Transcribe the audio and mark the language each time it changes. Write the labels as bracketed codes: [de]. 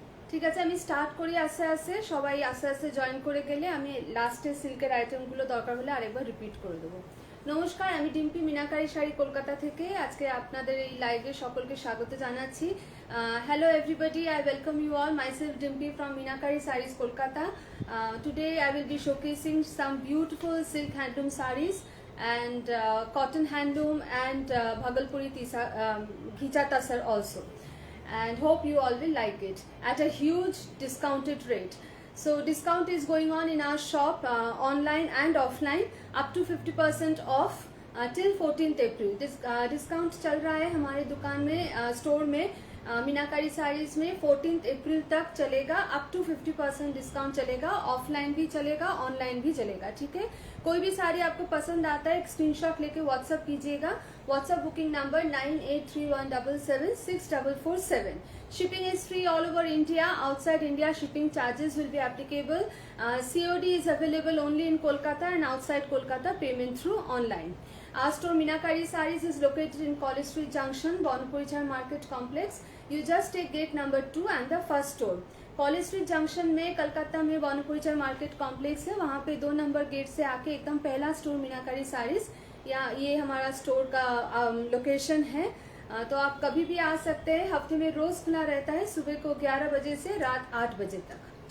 [bn] ঠিক আছে, আমি স্টার্ট করি আস্তে আস্তে। সবাই আস্তে আস্তে জয়েন করে গেলে আমি লাস্টে সিল্কের আইটেমগুলো দরকার হলে আরেকবার রিপিট করে দেবো। নমস্কার, আমি ডিম্পি মিনাকারি শাড়ি কলকাতা থেকে আজকে আপনাদের এই লাইভে সকলকে স্বাগত জানাচ্ছি। [en] Hello everybody, I welcome you all. Myself Dimpi from Meenakari saris Kolkata. Today I will be showcasing some beautiful silk handloom saris and cotton handloom and Bhagalpuri ghicha tasar also, and hope you all will like it at a huge discounted rate. So discount is going on in our shop, online and offline, up to 50% off till 14th April. [hi] Discount चल रहा है हमारे दुकान में, store में, मीनाकारी साड़ीज में 14th अप्रैल तक चलेगा। अप टू 50% डिस्काउंट चलेगा, ऑफलाइन भी चलेगा, ऑनलाइन भी चलेगा। ठीक है, कोई भी साड़ी आपको पसंद आता है एक स्क्रीनशॉट लेके व्हाट्सअप कीजिएगा। WhatsApp booking number 9831776447। [en] Shipping is free all over India. Outside India shipping charges will be applicable. COD is available only in Kolkata, and outside Kolkata payment through online. Our store Minakari Sarees is located in College Street Junction, Bonapurichar Market Complex. You just take gate number 2 and the first store. [hi] College street junction में कलकत्ता में भानुपुरी market complex है, वहाँ पे 2 number gate से आके एकदम पहला store मीनाकारी साड़ीज, या ये हमारा स्टोर का लोकेशन है। तो आप कभी भी आ सकते हैं। हफ्ते में रोज खुला रहता है, सुबह को 11 बजे से रात 8 बजे तक।